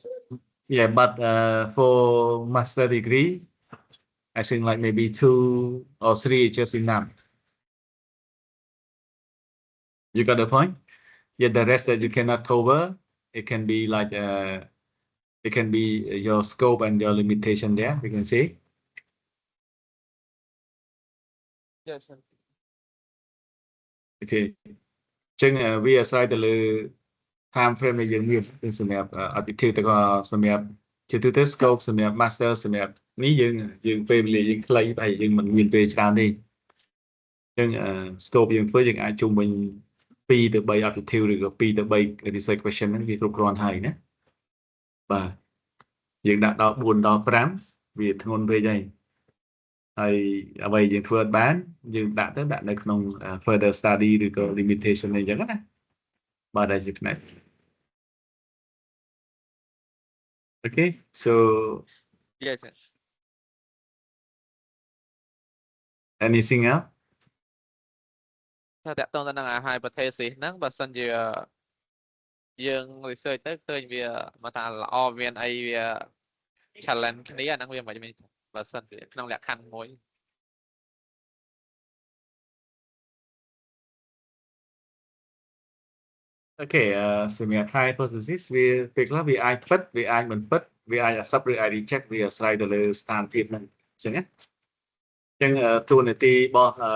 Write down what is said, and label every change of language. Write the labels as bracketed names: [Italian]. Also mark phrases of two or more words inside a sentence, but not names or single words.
[English] yeah but for master degree I think like maybe 2 or 3 is just enough you got the point yeah the rest that you cannot cover it can be like it can be your scope and your limitation there you can see yes sir. [Khmer] okay ចឹងវាអាស្រ័យទៅលើ [English] time frame [Khmer] ដែលយើងមានសម្រាប់ objective ទៅក៏សម្រាប់ជាទូទៅ scope សម្រាប់ master សម្រាប់នេះយើងពេលវេលាយើងខ្លីហើយយើងមិនមានពេលច្រើនទេចឹង scope យើងធ្វើយើងអាចជុំវិញ 2 ទៅ 3 aptitude ឬក៏2ទៅ 3 [English] research question [Khmer] ហ្នឹងវាគ្រប់គ្រាន់ហើយណាបាទយើងដាក់ដល់ 4 ដល់ 5 វាធ្ងន់ពេកហើយហើយអ្វីយើងធ្វើអត់បានយើងដាក់នៅក្នុង [English] further study [Khmer] ឬក៏ limitation អីចឹងណាបាទដែលជាផ្នែក [English] Okay so yes anything else [Khmer] ថាតកតងទៅនឹងអា hypothesis ហ្នឹងបើសិនជាយើង research ទៅឃើញវាមកថាល្អមានអីវា challenge គ្នាអាហ្នឹងវាមិនមែនបើសិនជាក្នុងលក្ខខណ្ឌមួយ Okay សម្រាប់ hypothesis វាពេលខ្លះវាអាចពិតវាអាចមិនពិតវាអាច accept ឬអាច reject វាអាស្រ័យទៅលើស្ថានភាពហ្នឹងអញ្ចឹងណាអញ្ចឹងតួនាទីរបស់